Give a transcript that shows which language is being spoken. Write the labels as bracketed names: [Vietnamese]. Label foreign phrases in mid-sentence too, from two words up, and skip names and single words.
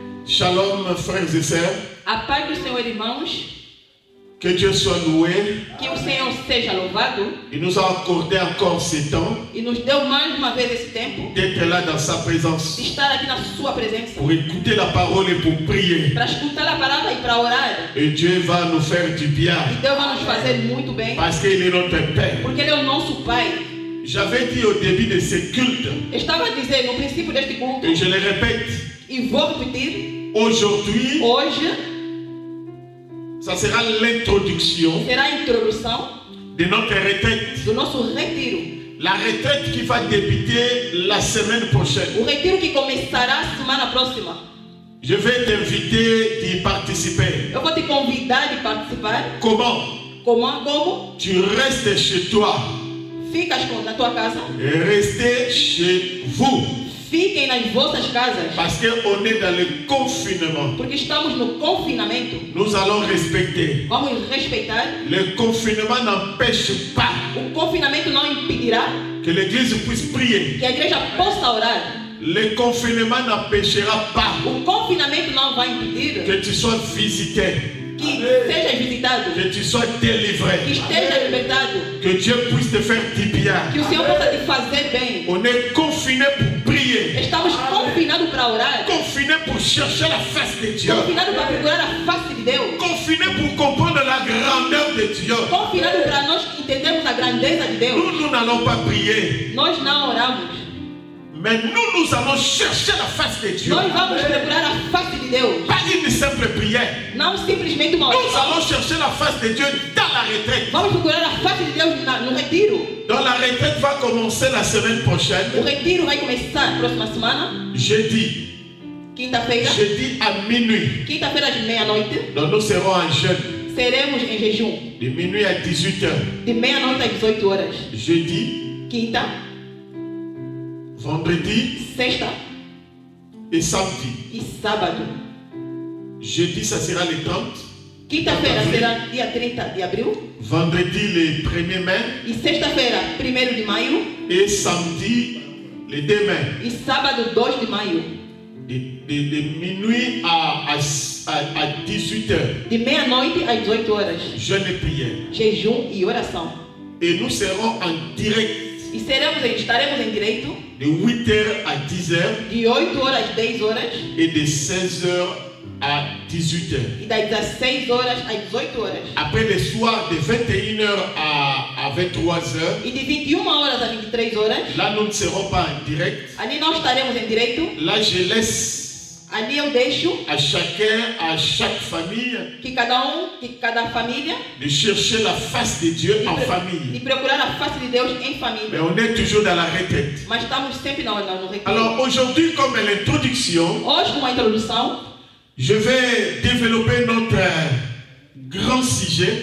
[French] Shalom, frères et sœurs. [Portuguese] A paz do Senhor, irmãos. [French] Que Dieu soit loué. [Portuguese] Que o Senhor seja louvado. [French] Il nous a accordé encore ce temps. [Portuguese] E nos deu mais uma vez esse tempo. [French] D'être là dans sa présence. [Portuguese] De estar aqui na sua presença. [French] Pour écouter la parole et pour prier. [Portuguese] Para escutar a palavra e para orar. [French] Et Dieu va nous faire du bien. [Portuguese] E Deus vai nos fazer muito bem. [French] Parce qu'il est notre Père. [Portuguese] Porque Ele é o nosso Pai. [French] J'avais dit au début de ce culte. [Portuguese] Estava a dizer no princípio deste culto. [French] Et je le répète. [Portuguese] E vou repetir. [French] Aujourd'hui. [Portuguese] Hoje. [French] Ça sera l'introduction. [Portuguese] Será a introdução. [French] De notre retraite. [Portuguese] Do nosso retiro. [French] La retraite qui va débuter la semaine prochaine. [Portuguese] O retiro que começará semana próxima. [French] Je vais t'inviter d'y participer. [Portuguese] Eu vou te convidar de participar. [French] Comment? [Portuguese] Como? [French] Tu restes chez toi. [Portuguese] Ficas na tua casa. [French] Restez chez vous. [Portuguese] Fiquem nas vossas casas. [French] Parce qu'on est dans le confinement. [Portuguese] Porque estamos no confinamento. [French] Nous allons respecter. [Portuguese] Vamos respeitar. [French] Le confinement n'empêche pas. [Portuguese] O confinamento não impedirá. [French] Que l'église puisse prier. [Portuguese] Que a igreja possa orar. [French] Le confinement n'empêchera pas. [Portuguese] O confinamento não vai impedir. [French] Que tu sois visité. [Portuguese] Que seja visitado. [French] Que tu sois délivré. [Portuguese] Que esteja libertado. [French] Que Dieu puisse te faire du bien. [Portuguese] Que o Senhor possa te fazer bem. [French] On est confiné pour prier. [Portuguese] Estamos confinados para orar. [French] Confiné pour chercher la face de Dieu. [Portuguese] Confinados para procurar a face de Deus. [French] Confiné pour comprendre la grandeur de Dieu. [Portuguese] Confinados para nós entendermos a grandeza de Deus. [French] Nous n'allons pas prier. [Portuguese] Nós não oramos. [French] Mais nous allons chercher la face de Dieu. [Portuguese] Nós vamos procurar a face de Deus. [French] Pas une simple prière. [Portuguese] Não simplesmente uma oração. [French] Nous allons chercher la face de Dieu dans la retraite. [Portuguese] Vamos procurar a face de Deus no retiro. [French] Donc la retraite va commencer la semaine prochaine. [Portuguese] O retiro vai começar na próxima semana. [French] Jeudi. [Portuguese] Quinta-feira. [French] Jeudi à minuit. [Portuguese] Quinta-feira às meia-noite. [French] Donc nous serons en jeûne. [Portuguese] Seremos em jejum. [French] De minuit à 18h. [Portuguese] De meia-noite às 18 horas. [French] Jeudi. [Portuguese] Quinta. [French] Vendredi. [Portuguese] Sexta. [French] Et samedi. [Portuguese] E sábado. [French] Jeudi, ça sera le 30. [Portuguese] Quinta-feira será dia 30 de abril. [French] Vendredi, le 1er mai. [Portuguese] E sexta-feira, 1º de maio. [French] Et samedi, le 2 mai. [Portuguese] E sábado, 2 de maio. [French] De minuit à 18h. [Portuguese] De meia-noite às 18 horas. [French] Jeûne et prière. [Portuguese] Jejum e oração. [French] Et nous serons en direct. [Portuguese] E estaremos em direito. [French] De 8h à 10h. [Portuguese] De 8 horas às 10 horas. [French] Et de 16h à 18h. [Portuguese] E das 16 horas às 18 horas. [French] Après le soir de 21h à 23h. [Portuguese] E de 21 horas a 23 horas. [French] Là, nous ne serons pas en direct. [Portuguese] Ali não estaremos em direito. [French] Là, je laisse [Portuguese] ali eu deixo [French] à chacun, à chaque famille, [Portuguese] que cada família, [French] de chercher la face de Dieu en famille. [Portuguese] De procurar a face de Deus em família. [French] Mais on est toujours dans la retraite. [Portuguese] Mas estamos sempre no retiro. [French] Alors aujourd'hui, comme l'introduction, [Portuguese] hoje como introdução, [French] je vais développer notre grand sujet.